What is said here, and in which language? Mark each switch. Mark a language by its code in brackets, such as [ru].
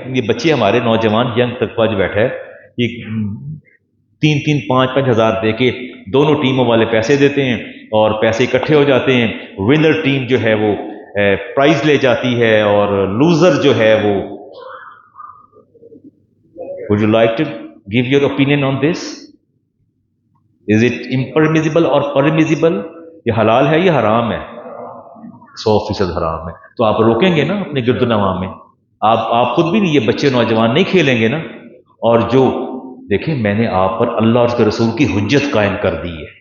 [ur] یہ بچے ہمارے نوجوان ینگ طبقہ جو بیٹھا ہے، یہ 3-3 5-5 ہزار دے کے دونوں ٹیموں والے پیسے دیتے ہیں اور پیسے اکٹھے ہو جاتے ہیں. ونر ٹیم جو ہے وہ پرائز لے جاتی ہے اور لوزر جو ہے وہ. [en] Would you like to give your opinion on this? Is it impermissible or permissible? [ur] یہ حلال ہے یا حرام ہے؟ 100% حرام ہے. تو آپ روکیں گے نا اپنے گرد و نواح میں؟ آپ خود بھی نہیں، یہ بچے نوجوان نہیں کھیلیں گے نا. اور جو دیکھیں، میں نے آپ پر اللہ اور اس کے رسول کی حجت قائم کر دی ہے.